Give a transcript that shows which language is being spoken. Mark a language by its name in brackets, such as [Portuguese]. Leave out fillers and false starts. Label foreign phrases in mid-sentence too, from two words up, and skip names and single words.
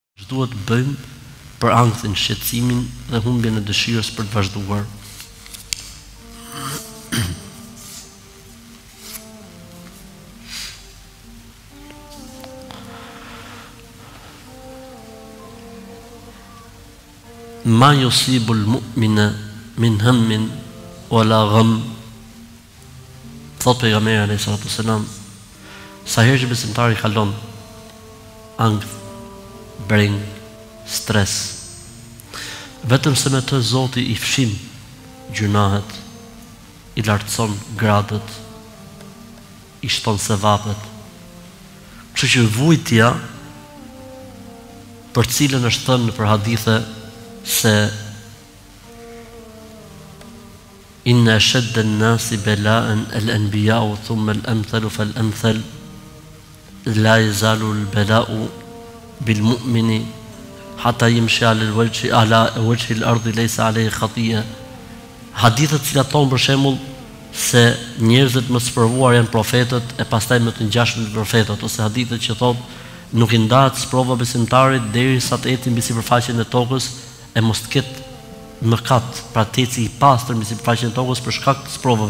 [Albanian] duhet bëjmë për ankthën, shqetësimin dhe humbjen e dëshirës për të vazhduar. [Arabic] ما يصيب المؤمن من هم ولا غم. [Albanian] Thot pejgamberi [Arabic] عليه الصلاة والسلام, [Albanian] sa herë që besimtari kalon ankth, breng, stres, vetëm se me të Zoti i fshin gjunahet, i lartëson gradët, i shton sevapet. Kështu që vujtja, për cilën është thënë për hadithe se [Arabic] إن أشد الناس بلاء الأنبياء ثم الأمثل فالأمثل لا يزال البلاء بالمؤمن حتى يمشي على وجه الأرض ليس عليه خطيئة. [Albanian] Hadithet cilat thonë për shembull se njerëzit më sprovuar janë profetët e pastaj më të ngjashëm profetët, ose hadithet që thonë nuk i ndahet sprova besimtarit derisa të ecë mbi sipërfaqen e tokës e mos të ketë mëkat, pra të ecë i pastër mbi sipërfaqen e tokës për shkak të sprovave.